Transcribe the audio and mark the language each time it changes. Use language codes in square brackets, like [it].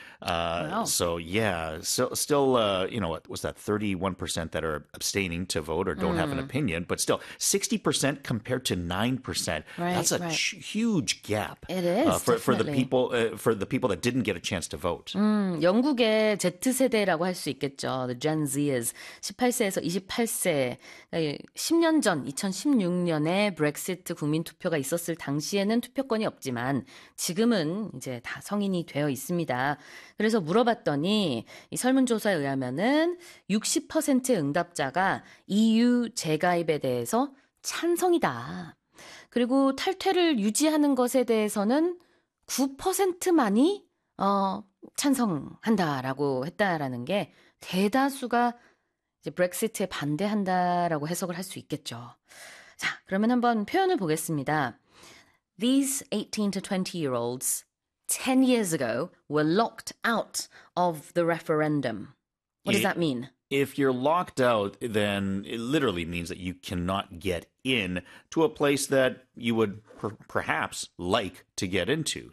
[en] Wow. So yeah, so still, was that 31% that are abstaining to vote or don't have an opinion, but still 60% compared to 9%. Right, that's a huge gap. It is for the people that didn't get a chance to vote. [ko] 영국의 Z세대라고 할 수 있겠죠. [en] The Gen Z's [ko] 18세에서 28세. 10년 전 2016년에 Brexit 국민 투표가 있었을 당시에는 투표권이 없지만 지금은 이제 다 성인이 되어 있습니다. 그래서 물어봤더니 이 설문조사에 의하면은 60%의 응답자가 EU 재가입에 대해서 찬성이다. 그리고 탈퇴를 유지하는 것에 대해서는 9%만이 찬성한다라고 했다라는 게 대다수가 이제 브렉시트에 반대한다라고 해석을 할 수 있겠죠. 자, 그러면 한번 표현을 보겠습니다. [en] These 18 to 20-year-olds 10 years ago were locked out of the referendum. What does that mean? If you're locked out, then it literally means that you cannot get in to a place that you would perhaps like to get into.